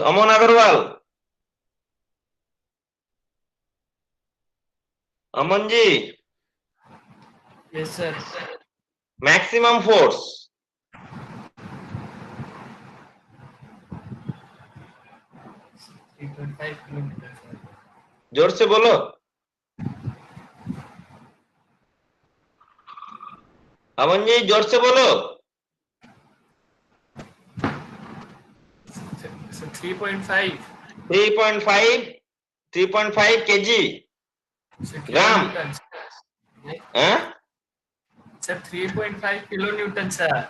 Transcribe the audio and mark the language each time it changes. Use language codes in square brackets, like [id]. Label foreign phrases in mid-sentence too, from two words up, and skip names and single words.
[en] Aman Agarwal. Amanji. Yes, sir. Maximum force. 3.5 kilometers, sir. [hi] जोर से बोलो. अमन जी जोर से बोलो. [en] So 3.5. 3.5 kg. So Gram. kilonewtons. Huh? Sir, 3.5 kilonewtons, sir.